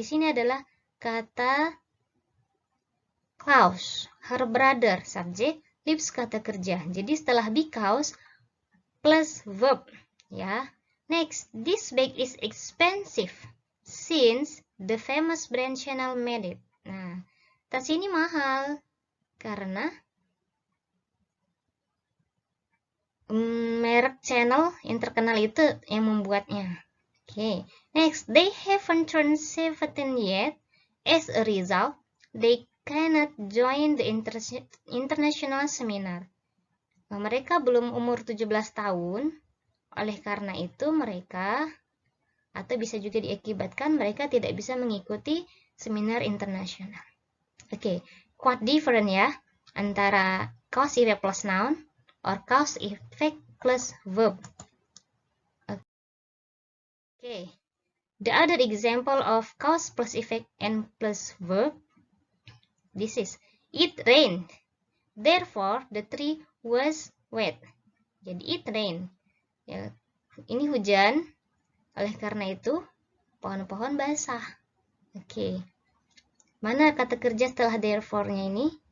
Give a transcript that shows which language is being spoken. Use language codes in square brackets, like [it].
[id] Di sini adalah kata clause, her brother, subjek, lives kata kerja. Jadi setelah because plus verb, ya. [en] Next, this bag is expensive since the famous brand Chanel made it. [id] Nah, tas ini mahal karena merek Chanel yang terkenal itu yang membuatnya. [en] Okay. Next, they haven't turned 17 yet. As a result, they cannot join the international seminar. [id] Nah, mereka belum umur 17 tahun. Oleh karena itu mereka, atau bisa juga diakibatkan mereka tidak bisa mengikuti seminar internasional. [en] Oke, quite different ya antara cause effect plus noun or cause effect plus verb. Okay, the other example of cause plus effect and plus verb, this is it rained, therefore the tree was wet. [id] Jadi [en] it rained, [id] ya, ini hujan, oleh karena itu pohon-pohon basah. Oke, mana kata kerja setelah therefore-nya ini?